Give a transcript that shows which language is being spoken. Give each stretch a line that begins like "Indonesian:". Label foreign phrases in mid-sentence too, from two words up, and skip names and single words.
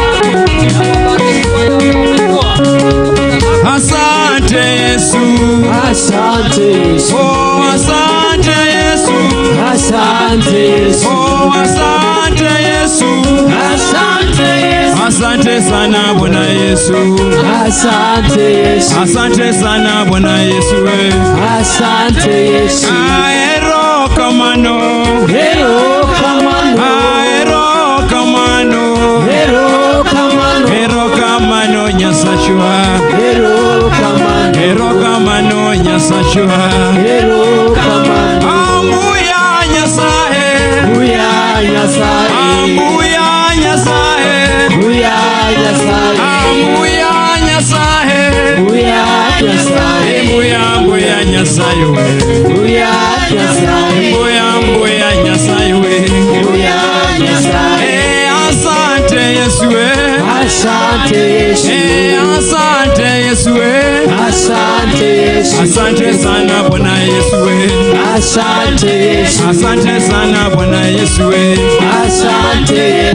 Swahili: Asante Yesu, asante Yesu, oh asante Yesu, asante Yesu, oh asante Yesu, asante Yesu, asante sana Bwana Yesu, asante Yesu, asante sana Bwana Yesu, asante Yesu.
Luo (Kenya and Tanzania): Aero kamano, aero kamano, aero kamano, aero kamano, aero kamano nyasashwa, aero kamano, aero kamano nyasashwa, aero kamano.
Luyia: Ambuya nyasahe, ambuya nyasahe, ambuya nyasahe, ambuya nyasahe, ambuya nyasahe, ambuya nyasahe, ambuya nyasahe, ambuya nyasahe, ambuya nyasahe, ambuya nyasahe.
Swahili: Asante Yesu, asante Yesu, asante Yesu, asante Yesu, asante sana Bwana Yesu, asante Yesu, asante sana Bwana Yesu, asante Yesu.